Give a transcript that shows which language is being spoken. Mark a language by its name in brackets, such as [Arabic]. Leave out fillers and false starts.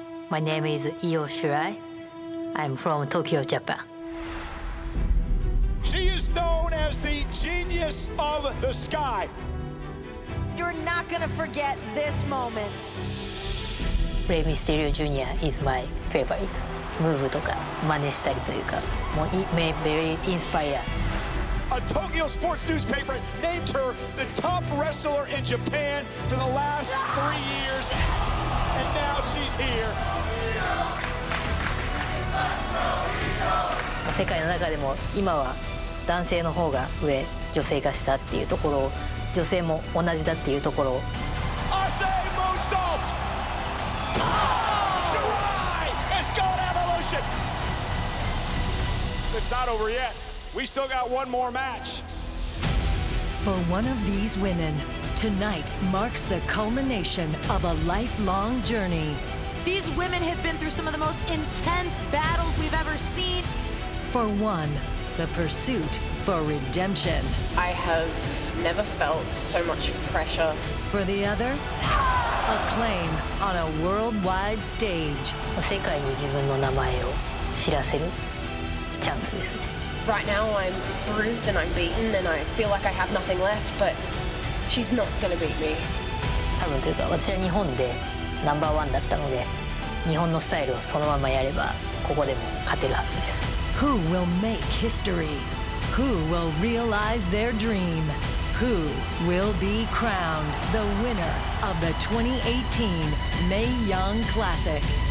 [English] My name is Io Shirai. I'm from Tokyo, Japan. She is known as the genius of the sky. You're not gonna forget this moment. Rey Mysterio Jr. is my favorite. [Japanese] ムーブとか真似したりというか、もう [English] very inspired. A Tokyo Sports newspaper named her the top wrestler in Japan for the last 3 years, and now she's here. [Japanese] 世界の中でも今は男性の方が上、女性化したっていうところを、女性も同じだっていうところを。 [English] Asai moonsault! Shirai has got Evolution! It's not over yet. We still got one more match. For one of these women, tonight marks the culmination of a lifelong journey. These women have been through some of the most intense battles we've ever seen. For one, the pursuit for redemption. I have never felt so much pressure. For the other, acclaim on a worldwide stage. [Japanese] 世界に自分の名前を知らせるチャンスですね。 [English] Right now I'm bruised and I'm beaten and I feel like I have nothing left, but she's not gonna beat me. [Japanese] 多分というか私は日本でナンバーワンだったので、日本のスタイルをそのままやればここでも勝てるはずです。 [English] Who will make history? Who will realize their dream? Who will be crowned the winner of the 2018 Mae Young Classic?